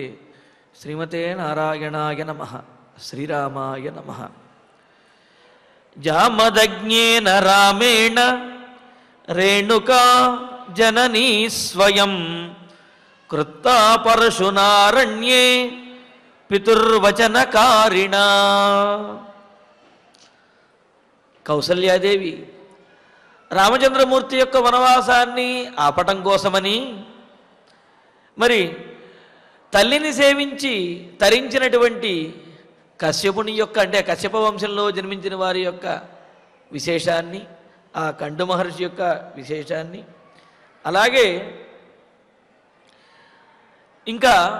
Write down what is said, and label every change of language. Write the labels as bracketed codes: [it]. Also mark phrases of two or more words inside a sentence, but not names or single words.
[sa] श्रीमते नारायणाय नमः। श्रीरामाय नमः। जामदग्न्येन रामेण रेणुका जननी स्वयं कृत्ता परशुनारण्ये पितुर्वचनकारिणा। [te] కౌసల్యాదేవి రామచంద్రమూర్తి యొక్క వనవాసాన్ని ఆపటం కోసమని మరి తల్లిని సేవించి తరించినటువంటి కశ్యపుని యొక్క అంటే కశ్యప వంశంలో జన్మించిన వారి యొక్క విశేషాన్ని, ఆ కండు మహర్షి యొక్క విశేషాన్ని, అలాగే ఇంకా